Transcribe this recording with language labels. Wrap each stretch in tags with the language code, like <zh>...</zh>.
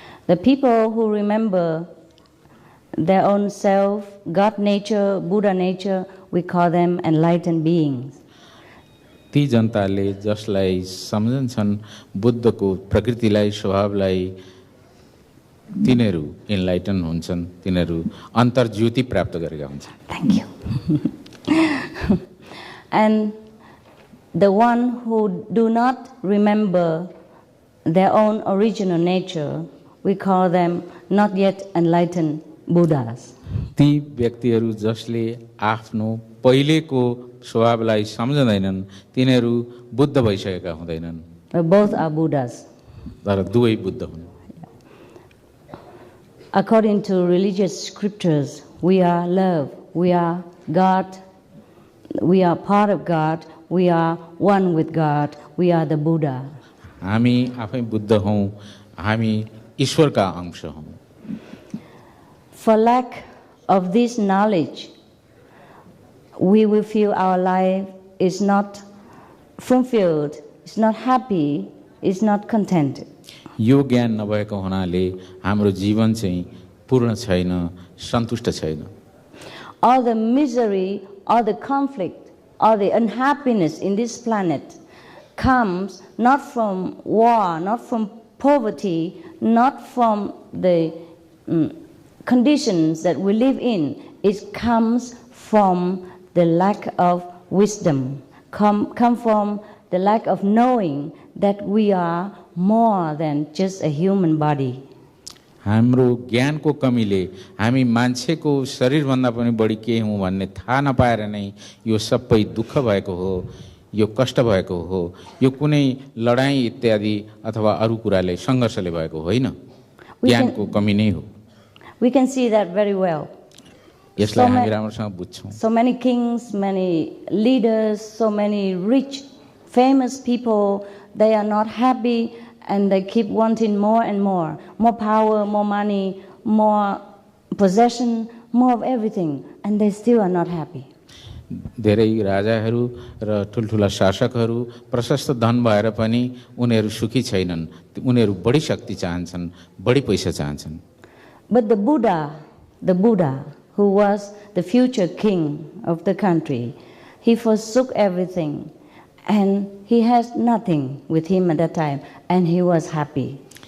<en>The people who remember their own self, God nature, Buddha nature, we call them enlightened beings.</en> <ne>ती जनताले जसलाई सम्झन्छन् बुद्धको प्रकृतिलाई, स्वभावलाई, तिनीहरू इन्लाइटन हुन्छन्, तिनीहरू अन्तर्ज्योति प्राप्त गरेका हुन्छन्.</ne> <en>Thank you. And the one who do not remember their own original nature, we call them not yet enlightened Buddhas.</en> <ne>ती व्यक्तिहरू जसले आफ्नो पहिलेको स्वभावलाई सम्झदैनन्, तिनीहरू बुद्ध भइसकेका हुँदैनन्.</ne> <en>Both are Buddhas.</en> <ne>तर दुवै बुद्ध हुन्.</ne> <en>According to religious scriptures, we are love, we are God, we are part of God, we are one with God, we are the Buddha.</en> <ne>हामी आफै बुद्ध हौँ, हामी ईश्वरका अंश हौँ.</ne> <en>For lack of this knowledge, we will feel our life is not fulfilled, is not happy, is not contented.</en> <ne>यो ज्ञान नभएको हुनाले हाम्रो जीवन चाहिँ पूर्ण छैन, सन्तुष्ट छैन.</ne> <en>All the misery, all the conflict, all the unhappiness in this planet comes not from war, not from poverty, not from the conditions that we live in. It comes from the lack of wisdom, come from the lack of knowing that we are more than just a human body.</en> <ne>हाम्रो ज्ञानको कमीले हामी मान्छेको शरीरभन्दा पनि बढी के हौँ भन्ने थाहा नपाएर नै यो सबै दुःख भएको हो, यो कष्ट भएको हो, यो कुनै लडाई इत्यादि अथवा अरू कुराले सङ्घर्षले भएको होइन, ज्ञानको कमी नै हो.</ne> <en>We can see that very well.</en> <ne>यसलाई हामी राम्रोसँग बुझ्छौँ.</ne> <en>So many kings, many leaders, so many rich, famous people, they are not happy and they keep wanting more and more power, more money, more possession, more of everything, and they still are not happy.</en> <ne>धेरै राजाहरू र ठुलठुला शासकहरू प्रशस्त धन भएर पनि उनीहरू सुखी छैनन्. उनीहरू बढी शक्ति चाहन्छन्, बढी पैसा चाहन्छन्.</ne> <en>But the Buddha, who was the future king of the country, he forsook everything and he has nothing with him at that time and he was happy.</en>